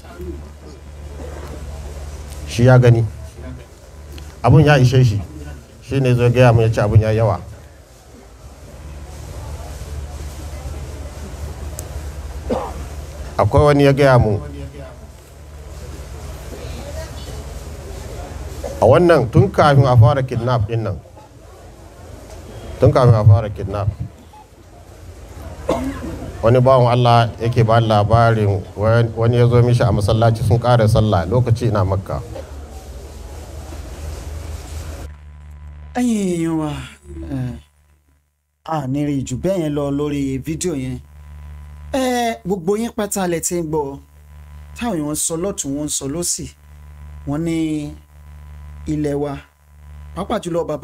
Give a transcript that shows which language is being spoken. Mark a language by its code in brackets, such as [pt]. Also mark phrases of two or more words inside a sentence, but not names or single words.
[ha] shi ya gani abun ya ishe shi shi ne zai gaya mun ya ce abun ya yawa akwai wani ya gaya mu a wannan tun kafin a fara kidnap din nan wani bawan Allah yake ba labarin wani ya zo mishi a masallaci sun ƙara sallah lokaci ina Makka [yo] ẹ̀yin èèyàn wa a ní rí jù bẹ́ẹ̀ yẹn lọ lórí fídíò yẹn gbogbo yín pátá lẹ ti ń gbọ́ táwọn èèyàn sọ lọ́tún wọn sọ lọ́sì wọ́n ní ilẹ̀ wa pàápàá jùlọ bàbá